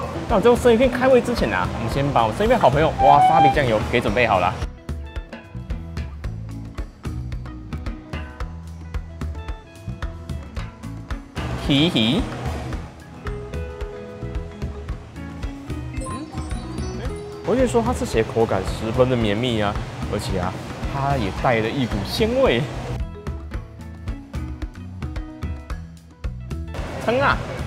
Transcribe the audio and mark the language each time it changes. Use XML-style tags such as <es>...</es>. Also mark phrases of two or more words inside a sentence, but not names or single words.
<zh>那我最後生魚片開胃之前啊，我們先把我生魚片好朋友哇沙比醬油給準備好了。魚，我可以說它吃起來口感十分的綿密啊，而且啊，它也帶了一股鮮味。撐啊！</zh>